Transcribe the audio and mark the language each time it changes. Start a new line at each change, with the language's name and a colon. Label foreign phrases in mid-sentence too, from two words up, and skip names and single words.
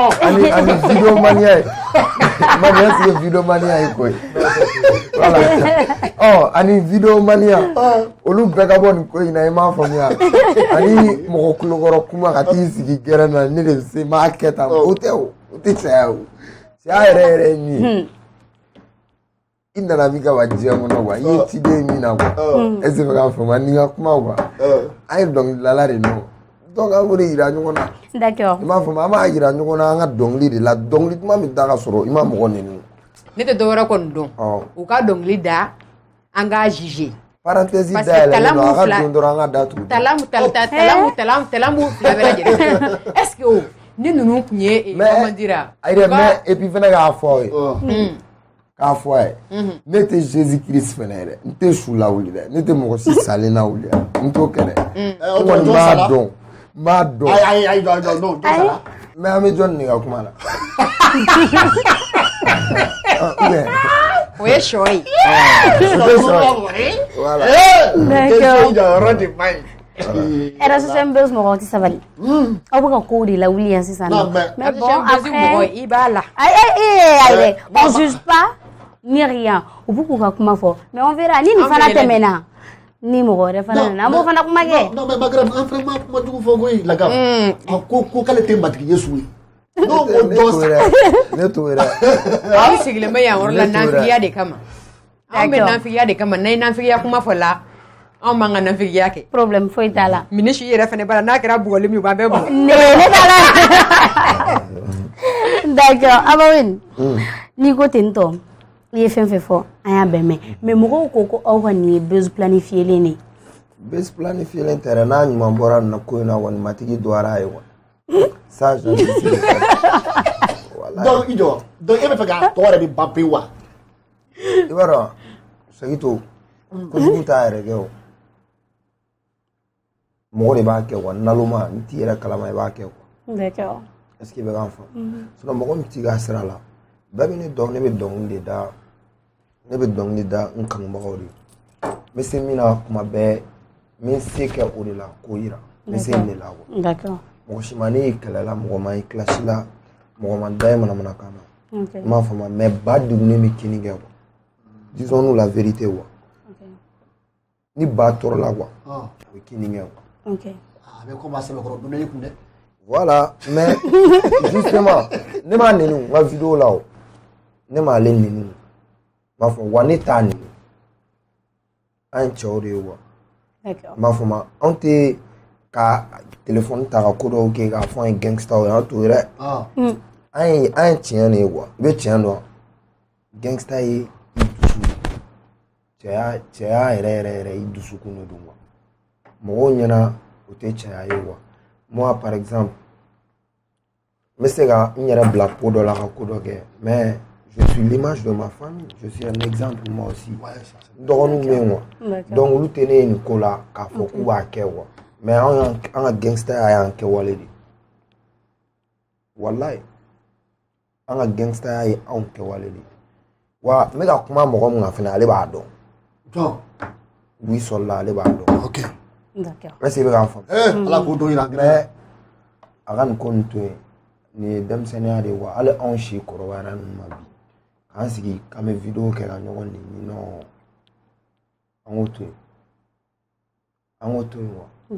Bambara: ani vidéo mania ye mania sigi vidéo mania ye koyi voilà ani vidéo mania olu bɛɛ ka bɔ nin ko in na i m'a faamuya ani mɔgɔ kulokɔrɔ kuma ka t'i sigi gɛrɛn na ne de bɛ se n b'a kɛ tan o tɛ o tɛ saya o saya yɛrɛ ye min ye i nana min kama diɲɛ kɔnɔ quoi i ye ciden min na quoi
French: est ce que
Bambara: k'a faamuya ni n ka kuma quoi an ye dɔnkilidala de nɔ donc an b'o de yira ɲɔgɔn na
French: d'accord
Bambara: i m'a faamu an b'a yira ɲɔgɔn na an ka dɔnkili de la dɔnkili duman min da ka sɔrɔ i ma mɔgɔ nɛni ne tɛ dɔwɛrɛ kɔni dɔn u ka dɔnkili da an k'a juger parenthèse dayɛlɛlen don a ka don dɔrɔn an ka datugu talamu fila bɛɛ lajɛlen
French: est ce que
Bambara: ni ninnu tun ye
French: comment dire
Bambara: mais et puis fɛnɛ k'a fɔ ye k'a fɔ a ye ne tɛ Jésus Christ fɛnɛ yɛrɛ n tɛ su lawuli dɛ ne tɛ mɔgɔ si salen lawuli n t'o kɛ dɛ n kɔni b'a dɔn n b'a dɔn ayi non mais an bɛ jɔn nin ka kuma la o ye sɔ ye RSSM bɛ mɔgɔw tɛ sabali aw bɛ ka kow de lawuli yan sisan
French: mais bon après
Bambara: i b'a la ayi
French: on juge pas ni rien
Bambara: u b'u k'u ka kuma fɔ
French: mais on verra
Bambara: ni nin fana tɛmɛna ni mɔgɔ wɛrɛ fana nana an b'o fana kuma kɛ non mais Magram an fana ma kuma jugu fɔ koyi Lagab a ko k'ale tɛ matigi Yesu ye n'o ko dɔ sa ne t'o yɛrɛ aw sigilen bɛ yan yɔrɔ la nafigiya de kama an bɛ nafigiya de kama n'a ye nafigiya kuma fɔ la anw m'an ka nafigiya kɛ problème foyi t'a la ministre yɛrɛ fana b'a la n'a kɛra bugɔli min u b'an bɛɛ bugɔ ne t'a la d'accord Abawin n'i ko ten tɔ i ye fɛn fɛn fɔ an y'a bɛn mɛn mais mɔgɔw ko aw ka nin ye base planifiélen de base planifiélen tɛ dɛ n'a ɲuman bɔra nin ko in na kɔni matigi dɔgɔyara a ye
French: quoi ça je
Bambara: donc i jɔ donc e bɛ fɛ k'a tɔ yɛrɛ de ban pewu wa i b'a dɔn Sagito kojugu t'a yɛrɛ kɛ o mɔgɔ de b'a kɛ quoi naloma n t'i yɛrɛ kalama i b'a kɛ quoi
French: d'accord est-ce que
Bambara: i bɛ k'an faamu sinon mɔgɔ min t'i ka sira la bɛɛ bɛ ne dɔn ne bɛ dɔnkili de da n kanubagaw de n bɛ se min na kuma bɛɛ n bɛ se kɛ o de la k'o yira n bɛ se nin de la quoi
French: d'accord
Bambara: mɔgɔ si ma ne y'i kɛlɛla mɔgɔ ma i kilasi la mɔgɔ ma da ye manamanakan na n m'a faamu mais ba degunnen bɛ kini kɛ quoi
French: disons-nous la vérité quoi
Bambara: ni ba tɔɔrɔ la quoi o bɛ kini kɛ quoi a bɛ komi a sɛbɛkɔrɔ donna i kun dɛ voilà mais justement ne m'a nɛni n ka vidéo la o ne m'ale nɛni n b'a fɔ wa ne t'a nɛni an ye cɛw de ye quoi n b'a fɔ ma anw tɛ ka téléphone ta ka ko dɔw kɛ k'a fɔ an ye gangstaw ye an t'o ye dɛ an ye tiɲɛ de ye quoi i bɛ tiɲɛ dɔn gangsta ye i dusu cɛya yɛrɛ yɛrɛ i dusukun de don quoi mɔgɔw ɲɛna o tɛ cɛya ye quoi
French: moi par exemple
Bambara: n bɛ se ka n yɛrɛ bila ko dɔ la ka ko dɔ kɛ
French: mais je suis l'image de ma famille je suis un exemple moi aussi
Bambara: dɔgɔninw bɛ yen quoi donc olu tɛ ne ye nin ko la k'a fɔ k'u b'a kɛ quoi mais an ka gangstaya y'an kɛwale de wallahi an ka gangstaya ye anw kɛwale de wa n bɛ ka kuma mɔgɔ min kan fana ale b'a dɔn Louis Solla ale b'a dɔn
French: ok d'accord est-ce que
Bambara: i bɛ k'an faamu ala k'o dɔn yira mais a ka nin ko nin to yen nin ye denmisɛnniya de ye wa hali anw si kɔrɔbayara ninnu ma bi k'an sigi k'an bɛ vidéo kɛ ka ɲɔgɔn nɛni non an k'o to yen quoi